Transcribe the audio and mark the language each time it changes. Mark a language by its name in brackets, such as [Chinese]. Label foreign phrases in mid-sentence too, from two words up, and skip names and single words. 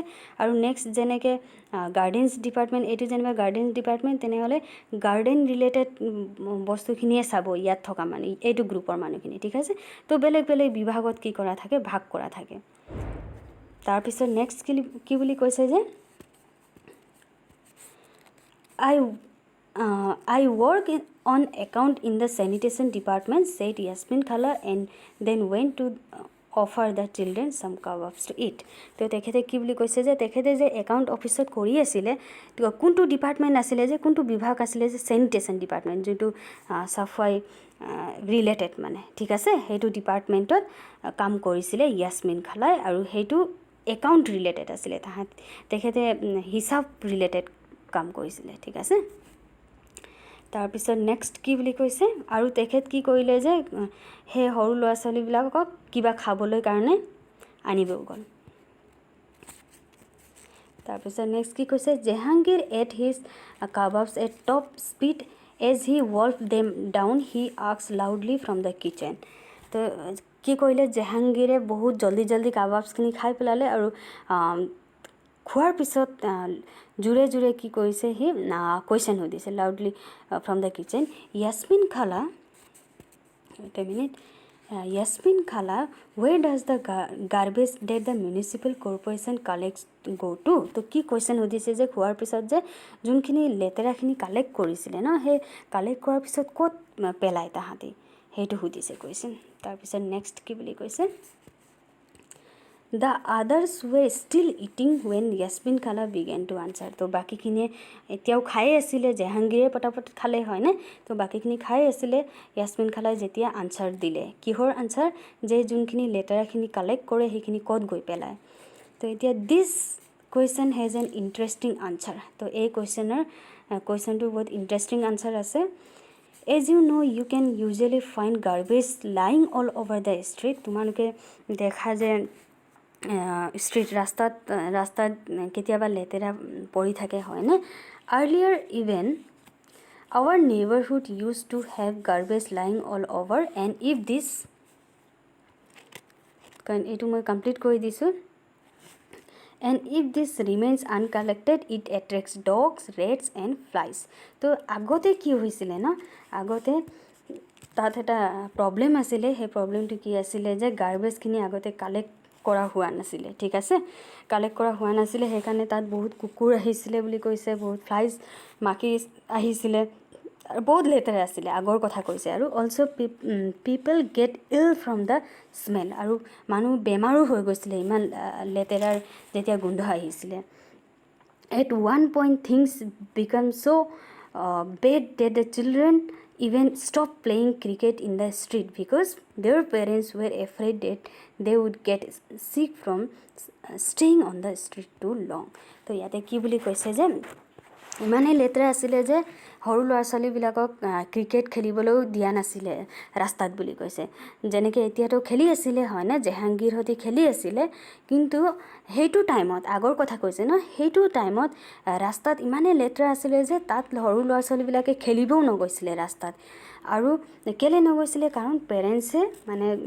[Assamese] আৰু নেক্সট যেনেকৈ [English] gardens department, [Assamese] এইটো যেনিবা [English] gardens department, [Assamese] তেনেহ'লে [English] garden related [Assamese] বস্তুখিনিয়ে চাব ইয়াত থকা মানুহ, এইটো গ্ৰুপৰ মানুহখিনি, ঠিক আছে। তো বেলেগ বেলেগ বিভাগত কি কৰা থাকে, ভাগ কৰা থাকে। তাৰপিছত নেক্সট কি বুলি কৈছে যে [English] I work on account in the sanitation department, said Yasmin Khala, and then went to offer the children some kebabs to eat. [Assamese] তো তেখেতে কি বুলি কৈছে যে তেখেতে যে [English] account office [Assamese] কৰি আছিলে, কোনটো ডিপাৰ্টমেণ্ট আছিলে, যে কোনটো বিভাগ আছিলে, যে [English] sanitation department, [Assamese] যোনটো চাফাই ৰিলেটেড মানে, ঠিক আছে। সেইটো ডিপাৰ্টমেণ্টত কাম কৰিছিলে ইয়াছমিন খালাই, আৰু সেইটো [English] account related [Assamese] আছিলে, তেখেতে হিচাপ ৰিলেটেড কাম কৰিছিলে, ঠিক আছে। তাৰপিছত নেক্সট কি বুলি কৈছে, আৰু তেখেত কি কৰিলে যে সেই সৰু ল'ৰা ছোৱালীবিলাকক কিবা খাবলৈ কাৰণে আনিব গ'ল। তাৰপিছত নেক্সট কি কৈছে, [English] Jahangir ate his kababs at top speed as he wolf them down he asked loudly from the kitchen. [Assamese] তো কি কৰিলে, জাহাংগীৰে বহুত জল্দি কাবাবছখিনি খাই পেলালে, আৰু খোৱাৰ পিছত জোৰে জোৰে কি কৰিছে, সি কুৱেশ্যন সুধিছে [English] loudly from the kitchen. [Assamese] ইয়াছমিন খালা, [English] wait a minute, Yasmin Khala, where does the garbage that the municipal corporation collects go to? [Assamese] তো কি কুৱেশ্যন সুধিছে যে খোৱাৰ পিছত যে যোনখিনি লেতেৰাখিনি কালেক্ট কৰিছিলে ন, সেই কালেক্ট কৰাৰ পিছত ক'ত পেলায় তাহাঁতি, সেইটো সুধিছে কুৱেশ্যন। তাৰপিছত নেক্সট কি বুলি কৈছে, [English] The others were still eating when Yasmin Khala began to answer. [Assamese] তো বাকীখিনিয়ে এতিয়াও খাই আছিলে, জাহাংগীৰে পটাপট খালে হয়নে, তো বাকীখিনি খাই আছিলে। ইয়াছমিন খালাই যেতিয়া আনচাৰ দিলে, কিহৰ আনচাৰ, যে যোনখিনি লেতেৰাখিনি কালেক্ট কৰে সেইখিনি ক'ত গৈ পেলায়। তো এতিয়া [English] this question has an interesting answer. [Assamese] তো এই কুৱেশ্যনটো বহুত [English] interesting answer [Assamese] আছে। [English] As you know, you can usually find garbage lying all over the street. [Assamese] তোমালোকে দেখা যে ৰাস্তাত কেতিয়াবা লেতেৰা পৰি থাকে হয়নে। [English] earlier even our neighbourhood use to have garbage lying all over, and if this, [Assamese] কাৰণ এইটো মই কমপ্লিট কৰি দিছোঁ, [English] and if this remains uncollected it attracts dogs, rats and flies. [Assamese] তো আগতে কি হৈছিলে ন, আগতে তাত এটা প্ৰব্লেম আছিলে সেই প্ৰব্লেমটো কি আছিলে যে গাৰ্বেজখিনি আগতে কালেক্ট কৰা হোৱা নাছিলে ঠিক আছে কালেক্ট কৰা হোৱা নাছিলে সেইকাৰণে তাত বহুত কুকুৰ আহিছিলে বুলি কৈছে বহুত ফ্লাইজ মাখি আহিছিলে আৰু বহুত লেতেৰা আছিলে আগৰ কথা কৈছে আৰু [English] also people get ill from the smell [Assamese] আৰু মানুহ বেমাৰো হৈ গৈছিলে ইমান লেতেৰাৰ যেতিয়া গোন্ধ আহিছিলে [English] at one point things become so bad that the children even stopped playing cricket in the street because their parents were afraid that they would get sick from staying on the street too long [Assamese] তো ইয়াতে কি বুলি কৈছে যে ইমানেই লেতেৰা আছিলে যে সৰু ল'ৰা ছোৱালীবিলাকক ক্ৰিকেট খেলিবলৈও দিয়া নাছিলে ৰাস্তাত বুলি কৈছে যেনেকৈ এতিয়াতো খেলি আছিলে হয়নে জাহাংগীৰহঁতে খেলি আছিলে কিন্তু সেইটো টাইমত আগৰ কথা কৈছে ন সেইটো টাইমত ৰাস্তাত ইমানেই লেতেৰা আছিলে যে তাত সৰু ল'ৰা ছোৱালীবিলাকে খেলিবও নগৈছিলে ৰাস্তাত আৰু কেলৈ নগৈছিলে কাৰণ পেৰেণ্টছে মানে